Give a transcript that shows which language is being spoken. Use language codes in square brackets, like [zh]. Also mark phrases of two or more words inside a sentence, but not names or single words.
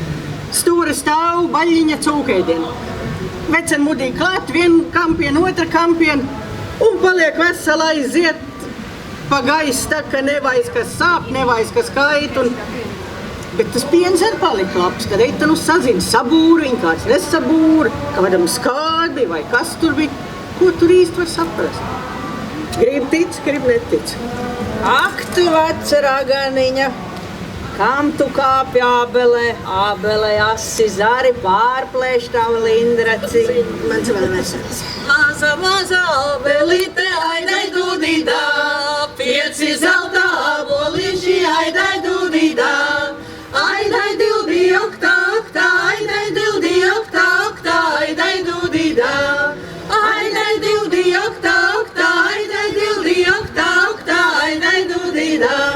[lv] Stūri stāv, baļļiņa cūkēdiena. Veceni mudīgi klāt, vienu kampienu, otru kampienu, un paliek vesela aiziet pa gaisu, tā ka nevaiz, kas sāp, nevaiz, kas kait, bet tas piens arī palika labs, kad eita nu sazina, sabūra viņa, kāds nesabūra, kādam skādi vai kas tur bija, ko tur īsti var saprast. Grib tic, grib netic. Ak, tu veca raganiņa, kam tu kāpi ābelē, ābelē asi zari pārplēš tavu lindraci. Mans vēl vesels. Maza, maza ābelīte, aidai dūdīdā, 5 zelta āboliši, aidai dūdīdā. Aidai dildi oktā, oktā, aidai dildi oktā, oktā, aidai dūdīdā. Aidai dildi oktā, oktā, aidai dildi oktā, oktā, aidai dūdīdā.